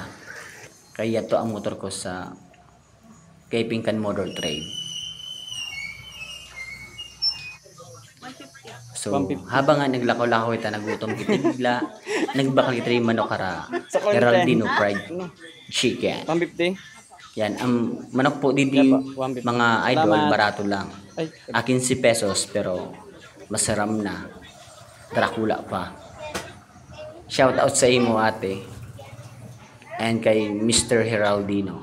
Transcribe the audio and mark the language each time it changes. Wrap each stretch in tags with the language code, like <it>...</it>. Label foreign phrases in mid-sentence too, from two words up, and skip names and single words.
<bik>Kaya to ang motor ko sa kay Pinkan Motor Trade. So, 150. habang nga naglakaw-lakaw kita, nagutom kita bigla, nagbakal kita yung manok kara Geraldino Fried Chicken. 150. Yan, ang manok po didi, mga idol, barato lang. Ay, 15 pesos, pero masaram na. Dracula pa. Shout out sa imo ate. And kay Mr. Heraldino.</bik>